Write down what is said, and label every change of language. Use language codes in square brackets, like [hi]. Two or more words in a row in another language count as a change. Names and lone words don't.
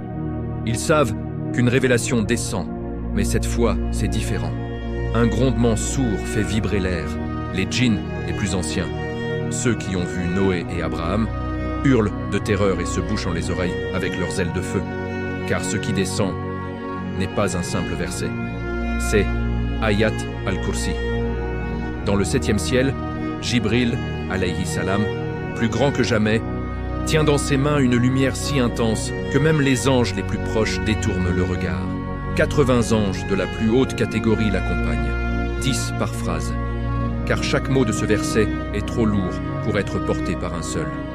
[fr] Ils savent qu'une révélation descend, mais cette fois, c'est différent. Un grondement sourd fait vibrer l'air. Les djinns, les plus anciens, ceux qui ont vu Noé et Abraham, hurlent de terreur et se bouchent les oreilles avec leurs ailes de feu. Car ce qui descend n'est pas un simple verset. C'est Ayat al-Kursi. Dans le 7e ciel, Jibril, [ar] عليه السلام, [fr] plus grand que jamais, tient dans ses mains une lumière si intense que même les anges les plus proches détournent le regard. 80 anges de la plus haute catégorie l'accompagnent, 10 par phrase, car chaque mot de ce verset est trop lourd pour être porté par un seul.